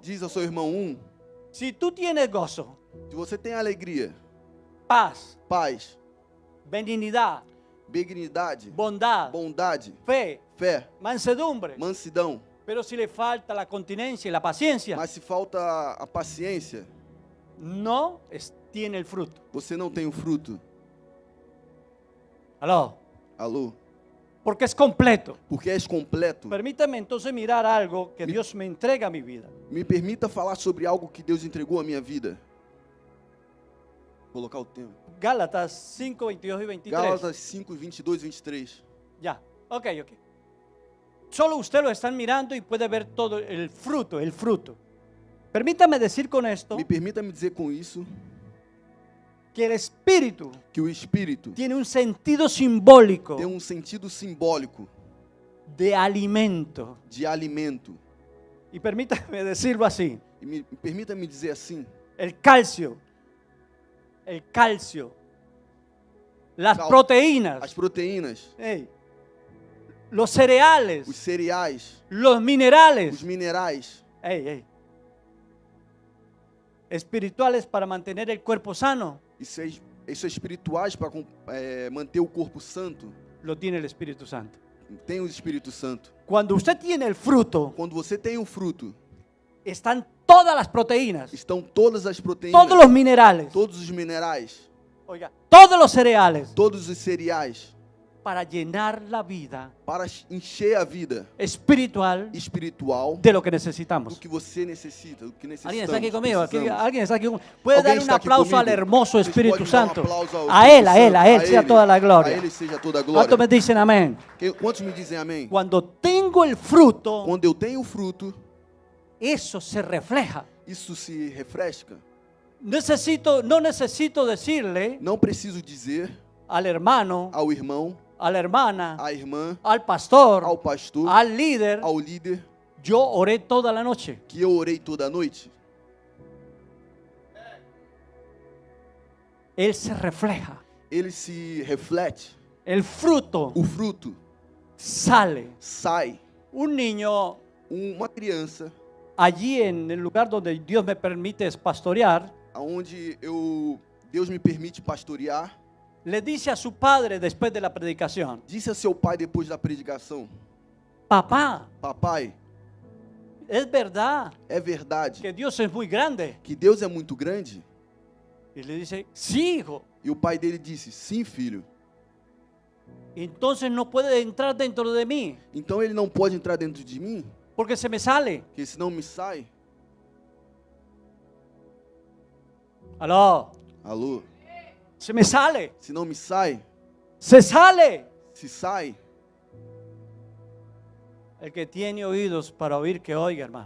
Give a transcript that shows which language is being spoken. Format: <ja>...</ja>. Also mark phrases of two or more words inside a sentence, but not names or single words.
<pt>Diz ao seu irmão</pt> <es>Si tú tienes gozo,</es> <pt>Se você tem alegria,</pt> <es>paz,</es> <pt>paz,</pt> <es>benignidad,</es> <pt>benignidade,</pt> <es>bondad,</es> <pt>bondade,</pt> <es>fe,</es> <pt>fé,</pt> <es>mansedumbre,</es> <pt>mansidão.</pt> <es>pero si le falta la continencia y la paciencia,</es> <pt>Mas se falta a paciência,</pt> <es>no tiene el fruto.</es> <pt>você não tem o fruto.</pt> <es>Aló.</es> <pt>Alô?</pt> <es>Porque es completo.</es> <pt>Porque és completo.</pt> <es>Permítame entonces mirar algo que Dios me entrega a mi vida.</es> <pt>Me permita falar sobre algo que Deus entregou à minha vida. Vou colocar o tema.</pt> <es>Gálatas 5, 22 y 23.</es> <pt>Gálatas 5, 22, 23.</pt> <es>Ya, ok. Solo usted lo están mirando y puede ver todo el fruto, Permítame decir con esto</es> <pt>Me permita me dizer com isso</pt> <es>que el Espíritu</es> <pt>que o Espírito</pt> <es>tiene un sentido simbólico</es> <pt>tem um sentido simbólico</pt> <es>de alimento.</es> <pt>de alimento.</pt> <es>Y permítame decirlo así.</es> <pt>E me permita me dizer assim,</pt> <es>El calcio, las</es> <pt>Cal-</pt> <es>proteínas,</es> <pt>as proteínas,</pt> <es>los cereales,</es> <pt>os cereais,</pt> <es>los</es> <pt>os</pt> <es>minerales,</es> <pt>minerais</pt> <es>espirituales para mantener el cuerpo sano,</es> <pt>isso é espirituais para manter o corpo santo.</pt> <es>lo tiene el Espíritu Santo.</es> <pt>Tem o Espírito Santo.</pt> <es>Cuando usted tiene el fruto,</es> <pt>Quando você tem o fruto,</pt> <es>están todas las proteínas,</es> <pt>estão todas as proteínas,</pt> <es>todos los minerales,</es> <pt>todos os minerais,</pt> <es>oiga, todos los cereales</es> <pt>todos os cereais,</pt> <es>para llenar la vida</es> <pt>para encher a vida</pt> <es>espiritual</es> <pt>espiritual</pt> <es>de lo que</es> <pt>do</pt> <es>necesitamos.</es> <pt>que você necessita, do que necessitamos.</pt> <es>¿Alguien está aquí conmigo?</es> <pt>precisamos.</pt> <es>¿Alguien está aquí conmigo? ¿Puede</es> <pt>Alguém</pt> <es>dar un</es> <pt>está aqui</pt> <es>aplauso al</es> <pt>comigo?</pt> <es>hermoso</es> <pt>Vocês</pt> <es>Espíritu</es> <pt>podem dar</pt> <es>Santo?</es> <pt>aplauso ao</pt> <es>A</es> <pt>Espírito</pt> <es>Él</es> <pt>Santo,</pt> <es>sea toda la</es> <pt>A</pt> <es>gloria.</es> <pt>Ele seja toda a</pt> <es>¿Cuántos me</es> <pt>glória.</pt> <es>dicen amén?</es> <pt>Quantos me dizem amém?</pt> <es>Cuando tengo el fruto,</es> <pt>Quando eu tenho o fruto,</pt> <es>eso se refleja.</es> <pt>isso se refresca.</pt> <es>No necesito decirle</es> <pt>Não preciso dizer</pt> <es>al hermano,</es> <pt>ao irmão,</pt> <es>a la hermana,</es> <pt>à irmã,</pt> <es>al pastor,</es> <pt>ao pastor,</pt> <es>al líder,</es> <pt>ao líder,</pt> <es>yo oré toda la noche.</es> <pt>que eu orei toda a noite.</pt> <es>Él se refleja.</es> <pt>Ele se reflete.</pt> <es>El fruto</es> <pt>O fruto</pt> <es>sale.</es> <pt>sai.</pt> <es>Un niño</es> <pt>Uma criança,</pt> <es>allí en el lugar donde Dios me permite pastorear,</es> <pt>aonde Deus me permite pastorear,</pt> <es>le dice a su padre después de la predicación:</es> <pt>disse a seu pai depois da predicação:</pt> <es>papá,</es> <pt>Papai,</pt> <es>es verdad</es> <pt>é verdade</pt> <es>que Dios es muy grande.</es> <pt>que Deus é muito grande?</pt> <es>Y le dice: sí, hijo.</es> <pt>E o pai dele disse: Sim, filho.</pt> <es>Entonces no puede entrar dentro de mí</es> <pt>Então ele não pode entrar dentro de mim,</pt> <es>porque se me sale.</es> <pt>porque senão me sai.</pt> <es>Aló,</es> <pt>Alô?</pt> <es>se me sale.</es> <pt>Se não me sai,</pt> <es>se sale.</es> <pt>se sai,</pt> <es>El que tiene oídos para oír, que oiga, hermano.</es>